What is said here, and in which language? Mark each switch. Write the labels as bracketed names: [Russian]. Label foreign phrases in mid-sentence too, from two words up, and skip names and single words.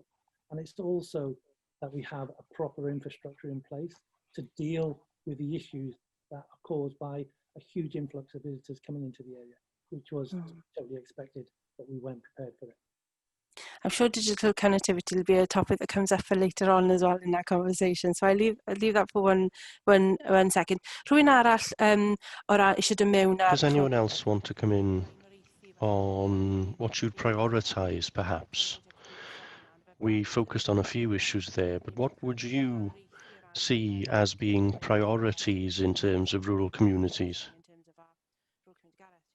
[English] And it's also that we have a proper infrastructure in place to deal with the issues that are caused by a huge influx of visitors coming into the area, which was totally expected, but we weren't prepared for it. I'm sure digital connectivity will be a topic that comes up for later on as well in that conversation. So I'll leave that for one second. [Welsh] Rhywun arall eisiau dod mewn ar... [English] Does anyone else want to come in on what you'd prioritise, perhaps? We focused on a few issues there, but what would you see as being priorities in terms of rural communities?